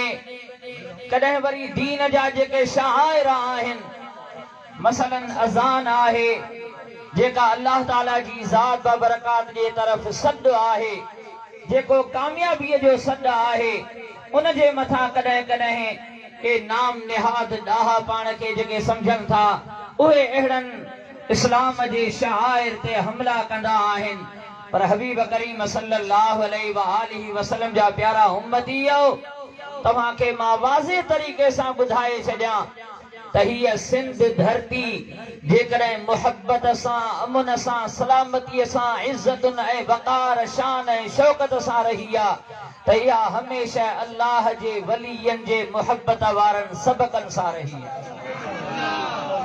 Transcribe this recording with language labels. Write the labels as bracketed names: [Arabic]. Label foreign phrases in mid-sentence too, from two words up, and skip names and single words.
[Sindhi] कॾहिं वरी दीन जा जेके शाइर आहिनि मसलन अज़ान आहे जेका अल्लाह ताला जी ज़ात बाबरकात जे तरफ़ सॾु आहे जेको कामयाबीअ जो सॾु आहे उन जे मथां कॾहिं कॾहिं के नाम निहाद ॾाहा पाण खे जेके सम्झनि था उहे अहिड़नि इस्लाम जे शाइर ते हमला कंदा आहिनि। पर हबीब करीम [Arabic] صلى الله عليه وآله وسلم [Sindhi] जा प्यारा उम्मतियो तव्हां खे मां वाज़े तरीक़े सां ॿुधाए छॾियां त हीअ सिंध धरती जेकॾहिं मुहब्बत सां अमन सां सलामतीअ सां इज़्ज़तुन ऐं वक़ार शान ऐं शौकत सां रही आ त इहा हमेशा अल्लाह जे वलियन जे मुहब्बत वारन सबकन सां रही आ।